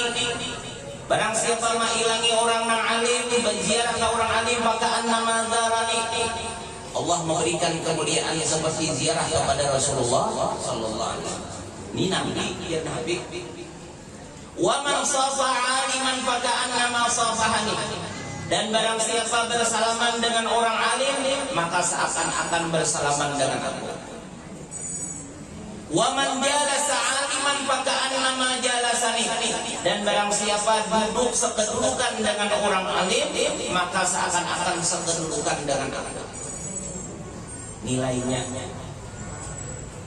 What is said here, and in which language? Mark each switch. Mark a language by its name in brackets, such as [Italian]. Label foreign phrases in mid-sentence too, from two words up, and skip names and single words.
[Indonesian] Barang siapa mengilangi orang yang alim, berziarah ke orang alim, [Arabic] فكأنما زارني. [Indonesian] Allah memberikan kemuliaan seperti ziarah kepada Rasulullah [Arabic] صلى الله عليه وسلم. [Indonesian] Ini Nabi, ya Nabi. [Arabic] ومن صافح عالما فكأنما صافحني. [Indonesian] Dan barang siapa bersalaman dengan orang alim, maka seakan-akan bersalaman dengan aku. [Arabic] ومن جالس عالما فكأنما جالسني. [Indonesian] Dan barang siapa duduk sekedudukan dengan orang alim, maka seakan-akan sekedudukan dengan aku. Nilainya